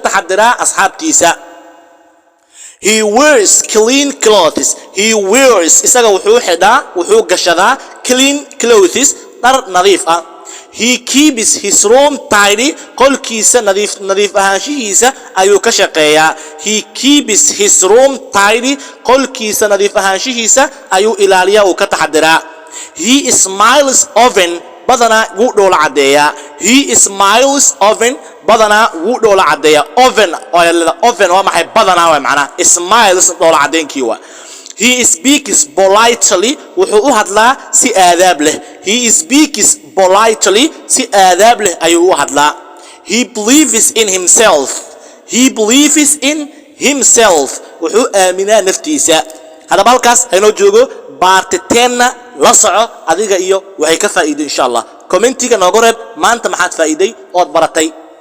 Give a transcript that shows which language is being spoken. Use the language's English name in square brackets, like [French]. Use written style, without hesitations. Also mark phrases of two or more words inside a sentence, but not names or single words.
[Somali] taxadiraa asxaabtiisa [English] he wears clean clothes he wears [Somali] isaga wuxuu xidhaa wuxuu gashadaa [English] clean clothes [Somali] dhar nadiif ah [English] he keeps his room tidy [Somali] qolkiisa nadiif ahaanshihiisa ayuu ka shaqeeyaa [English] he keeps his room tidy [Somali] qolkiisa nadiif ahaanshihiisa ayuu ilaaliyaa uu ka taxadiraa [English] he smiles often [Somali] badana wuu dhoola cadeeyaa [English] he smiles often [Somali] badana wuu dhoola cadeeyaa often waa maxay badana waa macna smiles dhoola cadeenkii waa [English] he speaks politely [Somali] wuxuu u hadlaa si aadaab leh [English] he speaks politely [Somali] si aadaab leh ayuu u hadlaa [English] he believes in himself [Somali] wuxuu aaminaa naftiisa hadaba halkaas haynoo joogo baartiteenna la soco adiga iyo waxay ka faa'iido [Arabic] إن شاء الله [Somali] commentiga noogu reeb maanta maxaad faa'iiday ood baratay